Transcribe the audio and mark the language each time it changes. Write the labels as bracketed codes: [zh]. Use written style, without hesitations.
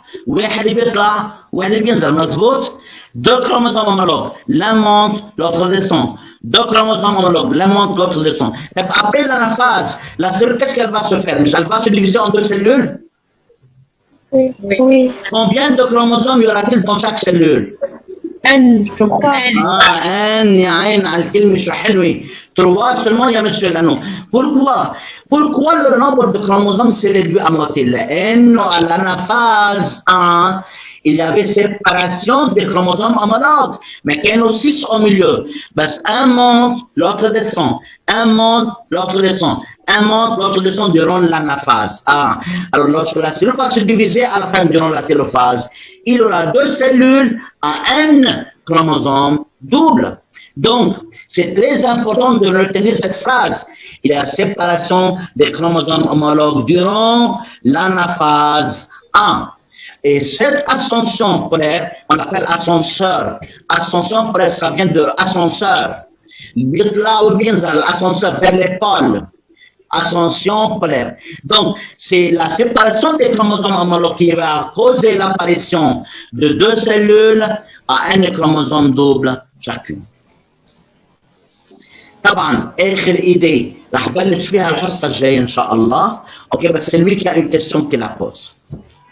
[ar] واحد بيطلع واحد بينزل مظبوط. [fr] 2 chromosomes homologues, l'un monte, l'autre descend. 2 chromosomes homologues, l'un monte, l'autre descend. Et après l'anaphase, la cellule, qu'est-ce qu'elle va se faire? Elle va se diviser en 2 cellules? Oui. Combien de chromosomes y aura-t-il dans chaque cellule? N, je crois. [ar] N, يا عين على الكلمة شو حلوة. [fr] 3 seulement, il y a monsieur Lano. Pourquoi le nombre de chromosomes s'est réduit à moitié? N, à l'anaphase 1, il y avait séparation des chromosomes homologues, mais qu'il y en a 6 au milieu. Parce un monte, l'autre descend. Un monte, l'autre descend. Un monte, l'autre descend durant l'anaphase. Alors, lorsque la cellule va se diviser à la fin durant la télophase, il y aura 2 cellules à N chromosomes doubles. Donc, c'est très important de retenir cette phrase. Il y a séparation des chromosomes homologues durant l'anaphase 1. Et cette ascension polaire, on l'appelle ascenseur. Ascension polaire, ça vient de ascenseur. Là où vient l'ascenseur vers les pôles. Ascension polaire. Donc, c'est la séparation des chromosomes homologues qui va causer l'apparition de 2 cellules à un chromosome double chacune. [ar] طبعا اخر ايدي رح بلش فيها الحصه الجايه ان شاء الله. اوكي بس سلميك يا [fr] une question qui la pose.